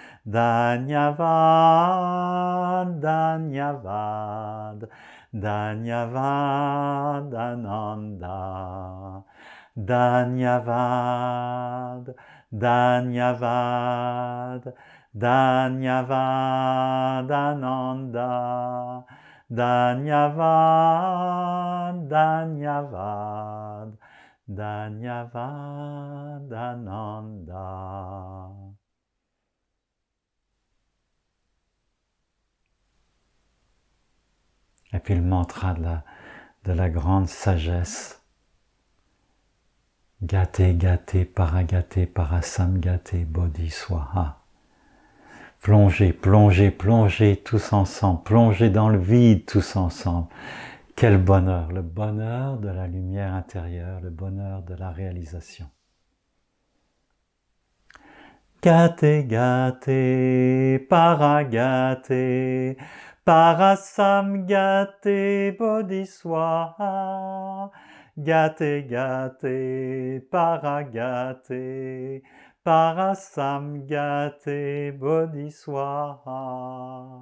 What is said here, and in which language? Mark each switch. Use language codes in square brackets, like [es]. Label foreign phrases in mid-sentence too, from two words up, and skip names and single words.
[hi] धन्यवाद, धन्यवाद, धन्यवाद आनंद, धन्यवाद, धन्यवाद, धन्यवाद आनंद, धन्यवाद, धन्यवाद, धन्यवाद आनंद. [fr] Et puis le mantra de la grande sagesse. [sa] गते, गते, पारगते, पारसंगते, बोधि स्वाहा. [fr] Plongez, plongez, plongez tous ensemble, plongez dans le vide tous ensemble. Quel bonheur, le bonheur de la lumière intérieure, le bonheur de la réalisation. [sa] गते, गते, पारगते, पारसंगते, बोधि स्वाहा. गते, गते, पारगते, पारसंगते, बोधि स्वाहा.